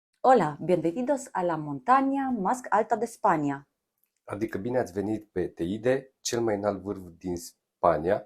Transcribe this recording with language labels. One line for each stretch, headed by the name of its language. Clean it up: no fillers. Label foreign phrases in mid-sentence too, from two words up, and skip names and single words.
Spanish: Hola, bienvenidos a la montaña más alta de España.
Romanian: Adică bine ați venit pe Teide, cel mai înalt vârf din Spania.